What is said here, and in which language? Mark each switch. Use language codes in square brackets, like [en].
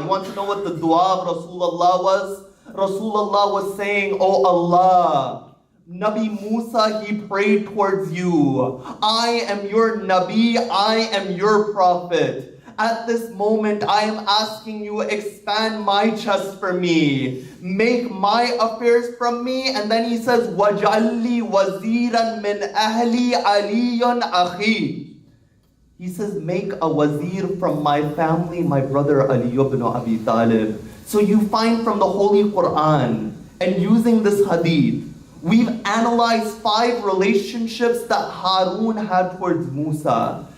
[en] You want to know what the dua of Rasulullah was? Rasulullah was saying, "Oh Allah, Nabi Musa, he prayed towards you. I am your Nabi, I am your Prophet. At this moment, I am asking you, expand my chest for me. Make my affairs from me." And then he says, [ar] وَجَعَلْ لِي وَزِيرًا مِّنْ أَهْلِي عَلِيٌّ أَخِي. [en] He says, make a wazir from my family, my brother Ali ibn Abi Talib. So you find from the Holy Quran, and using this hadith, we've analyzed 5 relationships that Harun had towards Musa.